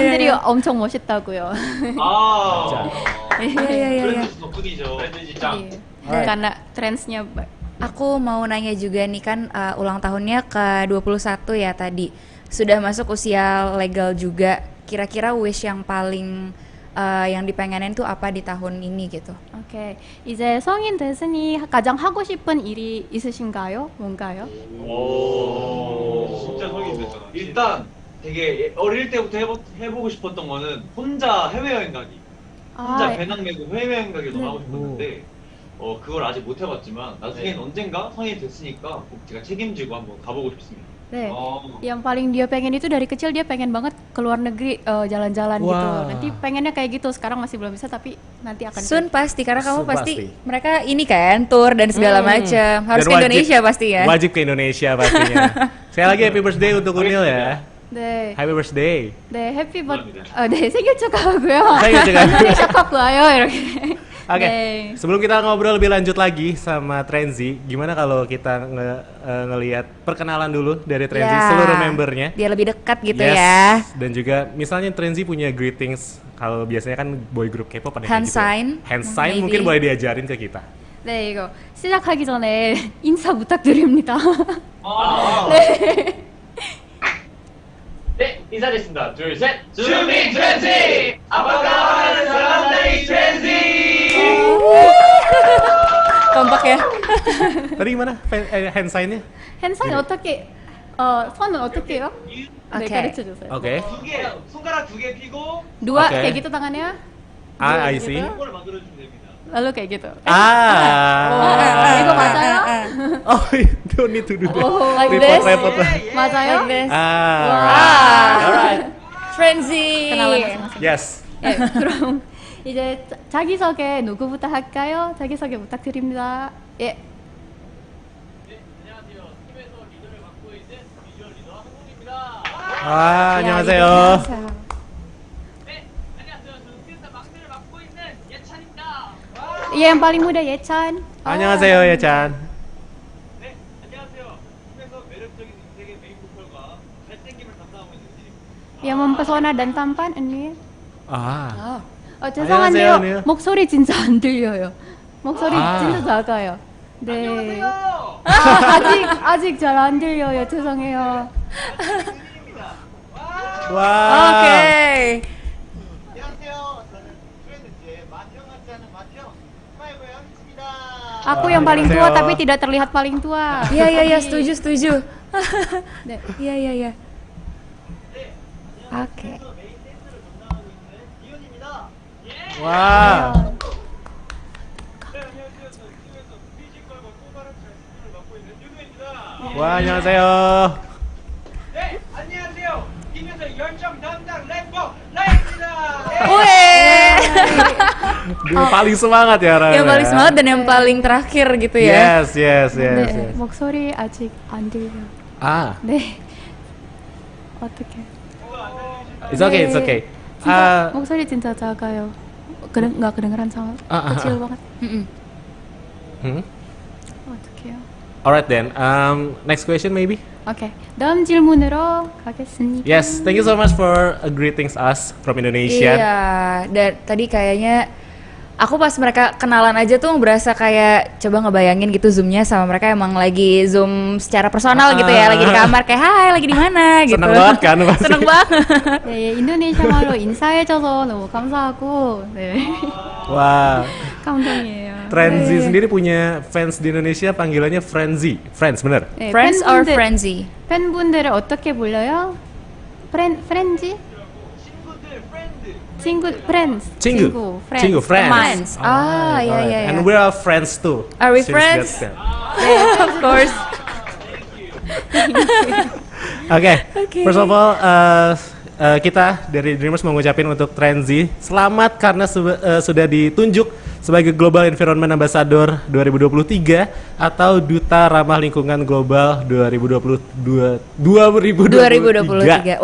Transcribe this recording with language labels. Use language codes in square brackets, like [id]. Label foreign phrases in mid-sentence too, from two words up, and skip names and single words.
[ko] 팬들이 [id] iya. [ko] 엄청 멋있다고요. 아, [id] Iya. [ko] 브랜드 덕분이죠. 브랜드 [id] Iya, karena trendsnya Aku mau nanya juga nih kan ulang tahunnya ke 21 ya tadi. Sudah masuk usia legal juga. Kira-kira wish yang paling yang dipengenin tuh apa di tahun ini gitu? [ko] 오케이. 이제 성인 됐으니 가장 하고 싶은 일이 있으신가요? 뭔가요? 진짜 성인 됐잖아. 일단 되게 어릴 때부터 해보고 싶었던 거는 혼자 해외여행 가기. 혼자 아, 배낭 메고 해외여행 가기 너무 네. 하고 싶었는데 그걸 아직 못 해봤지만 나중엔 언젠가 성인이 됐으니까 꼭 제가 책임지고 한번 가보고 싶습니다. 네. [id] Yang paling dia pengen itu dari kecil dia pengen banget ke luar negeri jalan-jalan gitu. Wah. Nanti pengennya kayak gitu. Sekarang masih belum bisa tapi nanti akan. Soon pasti karena Soon kamu pasti pasti. mereka ini kan tour dan segala macam. Harus Dan ke Indonesia pasti ya. Wajib ke Indonesia pastinya. Sekali lagi [en] happy birthday [id] untuk Unil ya. [ko] 네. [en] Happy birthday. [ko] 네, [en] happy bir [ko] 감사합니다. 네, 생일 축하하고요. 생일 축하하고요. 생일 축하하고요. 이렇게. [id] Oke, [ko] 네. [id] sebelum kita ngobrol lebih lanjut lagi sama Trenzy, gimana kalau kita ngelihat perkenalan dulu dari Trenzy Ya, seluruh membernya? Biar lebih dekat gitu [en] Yes. [id] ya. Dan juga misalnya Trenzy punya greetings, kalau biasanya kan [en] boy group [id] K-pop pada [en] Hand [id] kayak gitu. [en] sign, Hand sign maybe. [id] mungkin boleh diajarin ke kita. [ko] 네, 이거 시작하기 전에 인사 부탁드립니다. 네, 인사드리겠습니다. 둘, 셋. 주민 트렌지! 아빠가 사랑하는 트렌지! [id] Kompak ya. Tadi gimana [en] hand sign- [id] nya? [ko] 핸사인 어떻게 선은 어떻게 해요? 네, 오케이. 가르쳐 주세요. [id] Oke. [ko] 손가락 두 개 피고 [id] Dua Oke. kayak gitu tangannya. [en] Ah, I [id] Dua [en] see. [id] gitu. [ko] 이걸 만들어주면 됩니다. [id] Lalu kayak gitu. Ah. [ko] 이거 맞아요? [en] Oh, don't need to do that. Oh, like report, this? report. 맞아요? Like this. Ah. Alright. Frenzy. [id] kenalan masing-masing. [en] Yes. [ko] 네, 그럼 이제 자기소개 누구부터 할까요? 자기소개 부탁드립니다. 예. 안녕하세요. 팀에서 리더를 맡고 있는 비주얼 리더 한국입니다. Ah, 안녕하세요. 네, 안녕하세요. 저는 팀에서 막내를 맡고 있는 예찬입니다. [id] Iya, yang paling muda Yechan. [ko] 안녕하세요, 예찬. 네, 안녕하세요. 팀에서 매력적인 인생의 메인 보컬과 잘생김을 담당하고 있는 진입니다. [id] Yang mempesona dan tampan ini. Ah. [ko] 죄송한데요. 안녕하세요. 목소리 진짜 안 들려요. 목소리 아. 진짜 작아요. 네. 아직 잘 안 들려요. 죄송해요. Wow. [id] Oke. [ko] 안녕하세요. 저는 트렌드의 맏형 같지 않은 맏형 스마일보의 한입니다. [id] Aku yang paling tua [ko] 안녕하세요. [id] tapi tidak terlihat paling tua. Iya, setuju. [ko] 네. [id] Iya. Oke. [ko] 메인 댄스를 담당하고 있는 이윤입니다. Wow. 네, 안녕하세요. 저는 팀에서 뮤지컬과 또 다른 잘생김을 맡고 있는 윤우입니다. Wah, 안녕하세요. 네, 안녕하세요. 팀에서 열정 담당 래퍼 라이입니다. [id] Dia paling semangat ya, Rara. Yang paling semangat dan yang paling terakhir gitu ya. [en] Yes. [ko] 네. 목소리 아직 안 들려. Ah, 네. 어떻게? [en] it's okay. [ko] 진짜 Ah, 목소리 진짜 작아요. [id] nggak kedengeran sama kecil banget. Mm-mm. hmm? [ko] 어떡해요? [en] Alright then. Next question maybe. [ko] 오케이. 다음 질문으로 가겠습니다. [en] Yes, thank you so much for greetings us from Indonesia. [id] Iya, dan tadi kayaknya aku pas mereka kenalan aja tuh berasa kayak coba ngebayangin gitu zoomnya sama mereka emang lagi zoom secara personal gitu ya, lagi di kamar kayak hai lagi di mana gitu. Seneng banget kan pasti. Seneng banget. [ko] 네, 인도네시아 말로 인사해줘서 너무 감사하고 네. Wah, 감동이에요. [id] Trenzy sendiri punya fans di Indonesia panggilannya Frenzy. Friends, bener? [ko] 네, [en] Friends or frenzy? [ko] 팬분들을 어떻게 불러요? 프렌지? 친구들, 프렌드. 친구, 프렌즈. 친구, [en] friends. Friends. [id] Ah, ya [en] alright. [id] ya ya. [en] And we are friends too. Are we Since friends? that's- Yeah, of course. Oke, first of all, [id] kita dari Dreamers mau ngucapin untuk Trenzy selamat karena sudah ditunjuk sebagai Global Environment Ambassador 2023 atau Duta Ramah Lingkungan Global 2023.